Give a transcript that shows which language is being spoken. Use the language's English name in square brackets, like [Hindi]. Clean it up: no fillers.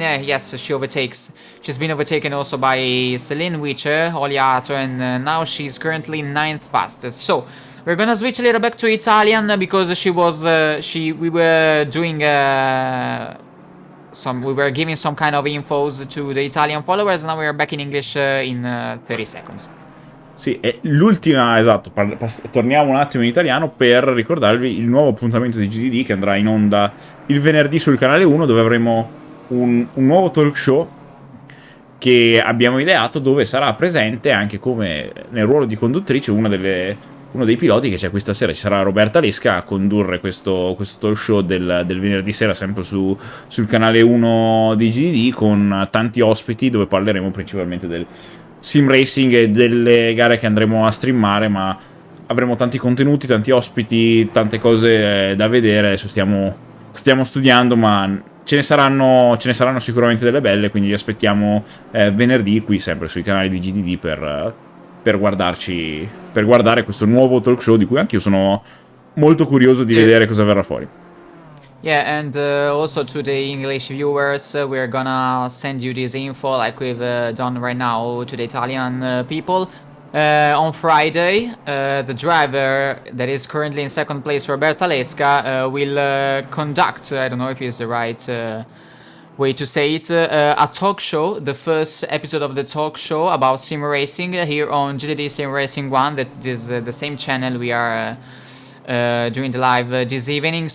[English] Yeah, yes, she overtakes. She's been overtaken also by Selene Witcher, Oliato, and now she's currently 9th fastest. So we're gonna switch a little back to Italian because she was we were doing we were giving some kind of infos to the Italian followers. Now we are back in English in 30 seconds. [Italian] Sì, è l'ultima, esatto, torniamo un attimo in italiano per ricordarvi il nuovo appuntamento di GDD che andrà in onda il venerdì sul canale 1, dove avremo un nuovo talk show che abbiamo ideato, dove sarà presente anche come nel ruolo di conduttrice uno dei piloti che c'è questa sera. Ci sarà Roberta Lesca a condurre questo talk show del venerdì sera, sempre sul canale 1 di GDD, con tanti ospiti, dove parleremo principalmente del sim racing e delle gare che andremo a streamare, ma avremo tanti contenuti, tanti ospiti, tante cose da vedere. Adesso stiamo studiando, ma ce ne saranno sicuramente delle belle, quindi vi aspettiamo venerdì qui sempre sui canali di GDD per guardare questo nuovo talk show, di cui anche io sono molto curioso di vedere cosa verrà fuori. [English] Yeah, and also to the English viewers, we're gonna send you this info like we've done right now to the Italian people. On Friday, the driver that is currently in second place, Roberta Lesca, will conduct, I don't know if it's the right way to say it, a talk show, the first episode of the talk show about sim racing here on GDD Sim Racing 1, that is the same channel we are doing the live this evening.